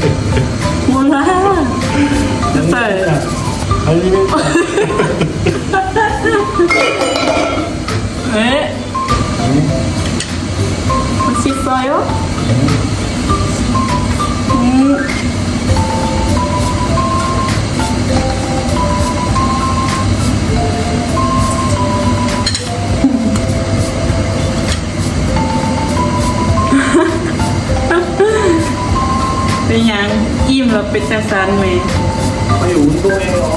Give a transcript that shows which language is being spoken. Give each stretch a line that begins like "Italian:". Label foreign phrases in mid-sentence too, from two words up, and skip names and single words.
Korean: 몰라. 쌀. 아니 왜냐? 왜? 맛있어요?
Northeastern Thai: เป็นหยังอิ่มแล้วเป็นจังซันไหม
Korean: 아니 운동해요.